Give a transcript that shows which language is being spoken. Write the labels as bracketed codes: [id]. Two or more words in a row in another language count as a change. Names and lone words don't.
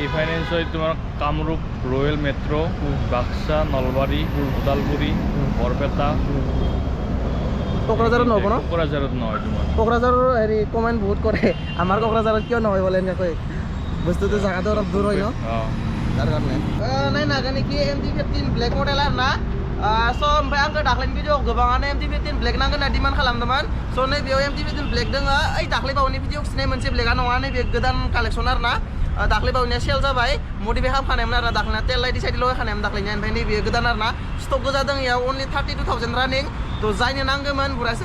[as] ৰিফাইনেন্স হয় তোমাৰ কামৰূপ ৰয়েল মেট্ৰ' বাক্সা নলবাৰী ওদালগুৰি বৰপেটা কোকৰাঝাৰত নহ'ব ন কোকৰাঝাৰত নহয় তোমাৰ কোকৰাঝাৰৰ হেৰি কমেণ্ট বহুত কৰে আমাৰ কোকৰাঝাৰত কিয় নহয় বোলে এনেকৈ বস্তুটো জাগাটো অলপ দূৰ হয় ন তাৰ কাৰণে নাই নাজানে কি MT-15 ব্লেক [brx] मडेल आरो ना स' ओमफ्राय आंखौ दाख्लैनि भिडिअ गोबाङानो MT-15 ब्लेक नांगोन होनना डिमान्ड खालामदोंमोन स' नैबेयाव MT-15 ब्लेक दोङो ओइ दाख्लै बावैनि भिडिअ खिथिनाय मोनसे ब्लेकआ नङा नैबे गोदान कालेक्सन आरो ना दाख्लै बावैनिया सेल जाबाय मडिफाइ खालामखानायमोन आरो दाख्लैना तेल लाइट साइड लगायखानायमोन दाख्लैनिया ओमफ्राय नैबे गोदान आरो ना स्टक गोजा दङ इयाव अनलि 32,000 रानिं तो जायनो नांगौमोन बरायसे